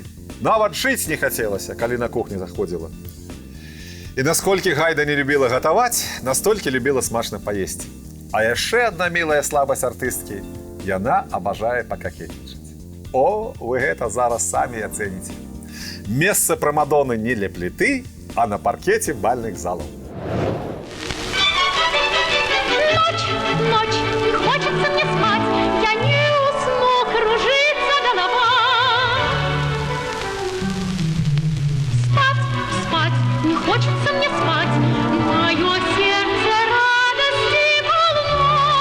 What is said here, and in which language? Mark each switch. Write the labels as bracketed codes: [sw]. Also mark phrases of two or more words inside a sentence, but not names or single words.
[be] Нават жыць не хацелася, калі на кухні заходзіла. І насколькі Гайда не любіла гатаваць, настолькі любіла смачна паесці. А яшчэ адна мілая слабасць артысткі – яна абажае пакакетнічаць. О, вы гэта зараз самі ацэніце. Месца прымадоны не ля пліты, а на паркеце бальных залаў. [ru] Ночь, не хочется мне спать, я не усну, кружится голова. Спать, не хочется мне спать, мое сердце радости полно.